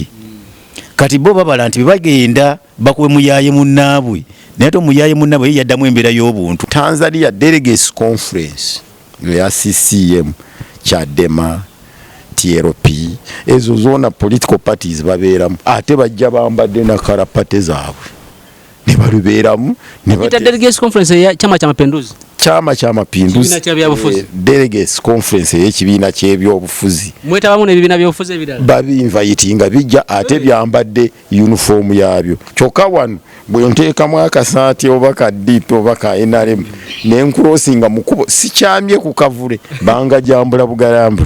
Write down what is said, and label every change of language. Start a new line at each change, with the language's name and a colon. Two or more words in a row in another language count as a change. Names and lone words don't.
Ganda: Kati bo babala nti bagenda bakuwe muyaaye munnaabwe naye ate omuyaaye munnaabwe yaddamu embeera y'obuntu. Tanzania
English: Delegates Conference
Ganda: ya CCM, Chadema, TLP ezo zoona
English: political parties
Ganda: babeeramu ate bajja bambadde na karapate zaabwe ne balubeeramu ne
English: Delegates Conference
Ganda: ya Chama cha Mapinduzi. Chama cha Mapinduzi
English: Delegates Conference
Ganda: y'ekibiina ky'ebyobufuzi mwetabamu n'ebibiina by'obufuzi ebirala babinvayitinga bijja ate byambadde uniform yaabyo. Kyokka wano bwe nteekamu akasaati oba ka DP oba ka NRM n'enkulosinga mu kkubo sikyamye ku kavule bangajambula bugalambula.